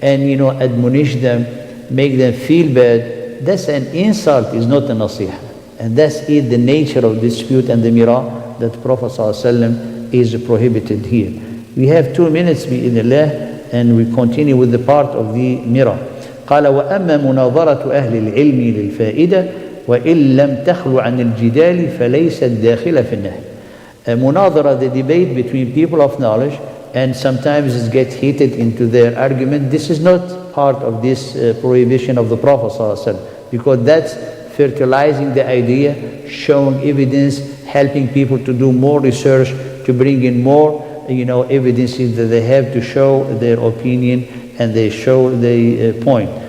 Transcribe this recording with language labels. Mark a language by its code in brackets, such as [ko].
[en] and admonish them, make them feel bad, that's an insult, is not a nasiha. And that's the nature of dispute and the mira that Prophet ﷺ is prohibited here. We have 2 minutes bi'idhnillah, and we continue with the part of the mira. [ar] قال وأما مناظرة أهل العلم للفائدة وإن لم تخلو عن الجدال فليست داخلة في النهي. [en] Munadhara, the debate between people of knowledge, and sometimes it gets heated into their argument. This is not part of this prohibition of the Prophet ﷺ, because that's fertilizing the idea, showing evidence, helping people to do more research, to bring in more evidences that they have to show their opinion and they show the point.